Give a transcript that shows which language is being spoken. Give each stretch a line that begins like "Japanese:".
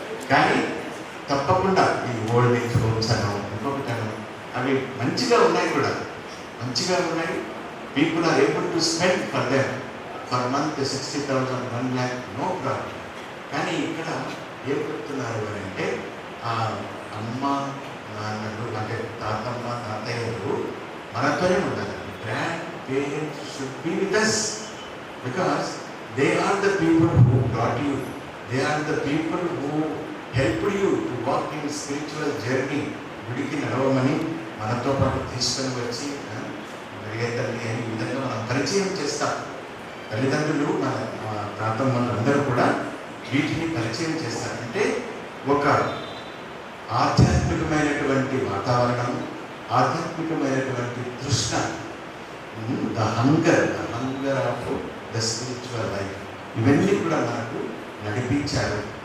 Telugu: కానీ తప్పకుండా ఈ ఓల్డ్ ఏజ్ హోమ్స్ అన్నాం, ఇంకొకటి అన్నాం, అవి మంచిగా ఉన్నాయి కూడా, మంచిగా ఉన్నాయి.
English: People are able to spend for them for month 60,000, 1 lakh, no problem.
Telugu: కానీ ఇక్కడ ఏం చెప్తున్నారు అని అంటే, ఆ అమ్మ నాన్నలు అంటే తాతమ్మ తాతయ్యలు మనతోనే ఉండాలి.
English: Grandparents should be with us because they are the people who brought you, they are the people who helped you to walk in spiritual journey.
Telugu: గుడికి నడవమని మనతో పాటు తీసుకొని వచ్చి తల్లి అని ఈ విధంగా మనం పరిచయం చేస్తాం. తల్లిదండ్రులు మన తాతమ్మలు అందరూ కూడా వీటిని పరిచయం చేస్తారంటే ఒక ఆధ్యాత్మికమైనటువంటి వాతావరణం, ఆధ్యాత్మికమైనటువంటి తృష్ణ,
English: the hunger of the spiritual life,
Telugu: ఇవన్నీ కూడా మనకు నడిపించారు.